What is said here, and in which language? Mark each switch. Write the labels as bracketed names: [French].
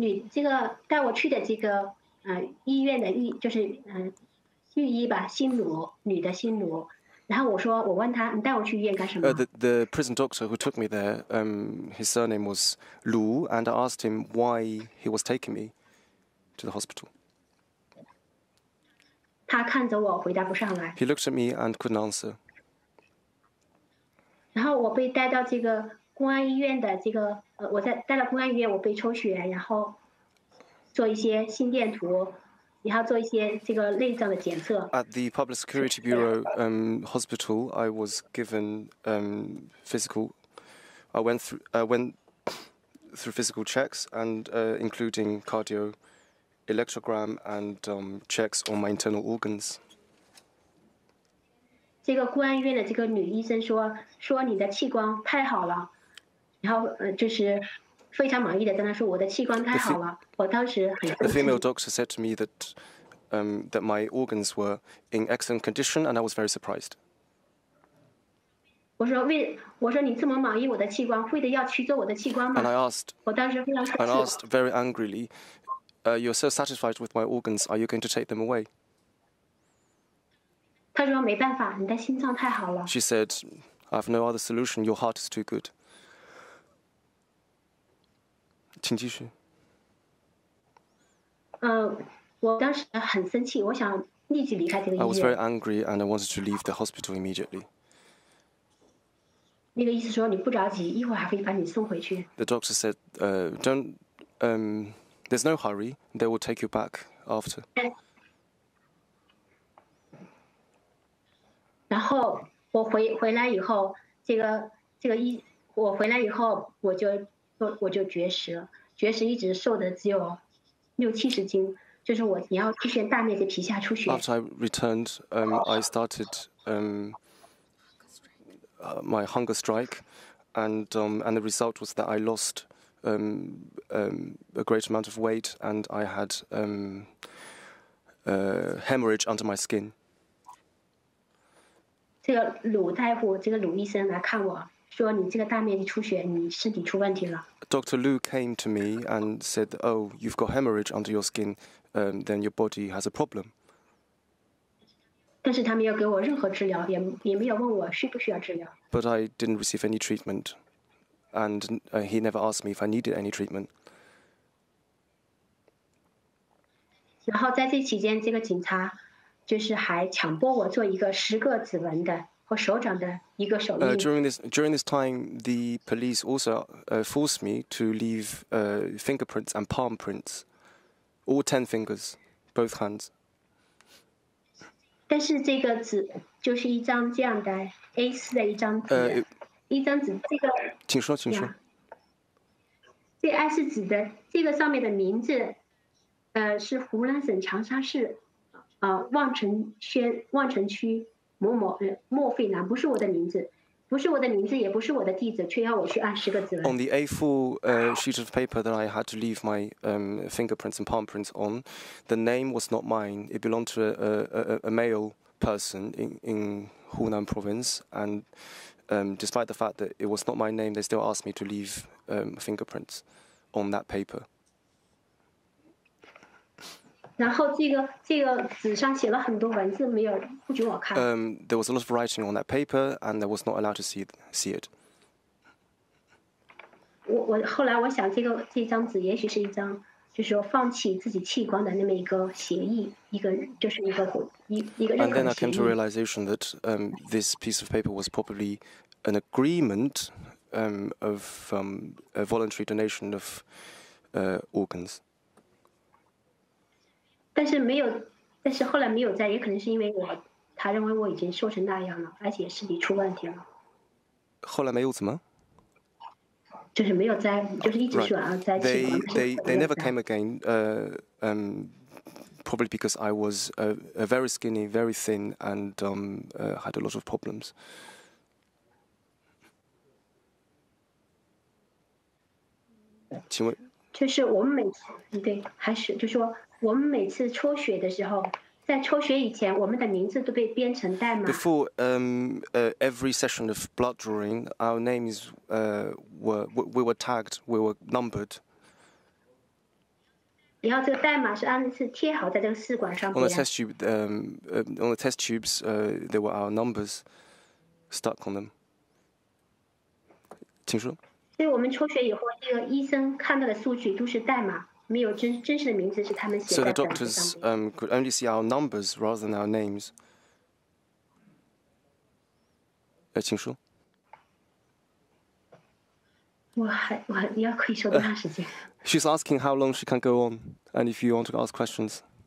[Chinese] 这个带我去的这个医院的就是御医吧，新奴，女的新奴。然后我问他，你带我去医院干什么？ [English] The prison doctor who took me there, his surname was Lu, and I asked him why he was taking me to the hospital. [Chinese] 他看着我回答不上来。 [English] He looked at me and couldn't answer. [Chinese] 然后我被带到这个公安医院的这个带到公安医院，我被抽血，然后做一些心电图。然后做一些这个内脏的检测。 [English] At the Public Security Bureau hospital, I was given physical. I went through physical checks and including cardio, electrogram and checks on my internal organs. [Chinese] 这个公安医院的这个女医生说你的器官太好了，然后就是非常满意的跟她说我的器官太好了。我当时很生气。 [English] The female doctor said to me that that my organs were in excellent condition, and I was very surprised. [Chinese] 我说你这么满意我的器官，非得要取走我的器官吗？ [English] And I asked, [Chinese] 我当时非常生气。 [English] and asked very angrily, "You're so satisfied with my organs. Are you going to take them away?" [Chinese] 她说没办法，你的心脏太好了。 [English] She said, "I have no other solution. Your heart is too good." [Chinese] 请继续。我当时很生气，我想立即离开这个医 [English] I was very [Chinese] 院。 [English] angry and I wanted to leave the hospital immediately. [Chinese] 那个医生说你不着急，一会儿还会把你送回去。 [English] The doctor said, "Don't. There's no hurry. They will take you back after." [Chinese] 然后我回来以后，我回来以后我就绝食了，绝食一直瘦的只有60-70斤。就是你要出现大面积皮下出血。 [English] After I returned, I started my hunger strike, and the result was that I lost a great amount of weight, and I had hemorrhage under my skin. [Chinese] 这个鲁大夫，这个鲁医生来看我说：“你这个大面积出血，你身体出问题了。” [English] Dr. Lu came to me and said, "Oh, you've got hemorrhage under your skin. Then your body has a problem." [Chinese] 但是他没有给我任何治疗，也没有问我需不需要治疗。 [English] But I didn't receive any treatment, and he never asked me if I needed any treatment. [Chinese] 然后在这期间，这个警察就是还强迫我做一个10个指纹的和手掌的一个手印。 [English] During this time, the police also forced me to leave fingerprints and palm prints, all 10 fingers, both hands. [Chinese] 但是这个纸就是一张这样的 A4的一张纸，一张纸这个。请说。这 A4纸的这个上面的名字，是湖南省长沙市，望城区某某莫费南，不是我的名字。不是我的名字，也不是我的地址，却要我去按10个指纹。 [English] On the A4 sheet of paper that I had to leave my fingerprints and palm prints on, the name was not mine. It belonged to a male person in Hunan province, and despite the fact that it was not my name, they still asked me to leave fingerprints on that paper. [Chinese] 然后这个纸上写了很多文字，没有不准我看。 [English] There was a lot of writing on that paper, and I was not allowed to see it. [Chinese] 我后来我想，这张纸也许是一张，就是说放弃自己器官的那么一个协议，就是一个认 [English] And [Chinese] 可 [English] then [Chinese] 的 [English] I [Chinese] 协 [English] came to [Chinese] 议。 [English] realization that this piece of paper was probably an agreement of a voluntary donation of organs. [Chinese] 但是后来没有在，也可能是因为他认为我已经瘦成那样了，而且身体出问题了，后来没有怎么？就是没有在，就是一直说在器官。 [English] They never came again, probably because I was very skinny, very thin, and had a lot of problems. [Chinese] 请问？就是我们每次对，还是就说我们每次抽血的时候，在抽血以前，我们的名字都被编成代码。 [English] Before every session of blood drawing, our names we were tagged, we were numbered. [Chinese] 然后这个代码是贴好在这个试管上 [English] On the [Chinese] 边。 [English] test tube, on the test tubes, there were our numbers stuck on them. [Chinese] 请说。所以我们抽血以后，这个医生看到的数据都是代码，没有真实的名字是他们写 [English] So [Chinese] 在 [English] the [Chinese] 本子 [English] doctors [Chinese] 上面。 [English] could only see our numbers rather than our names. [Chinese] 请说。我要可以说多长时间？ [English] She's asking how long she can go on, and if you want to ask questions.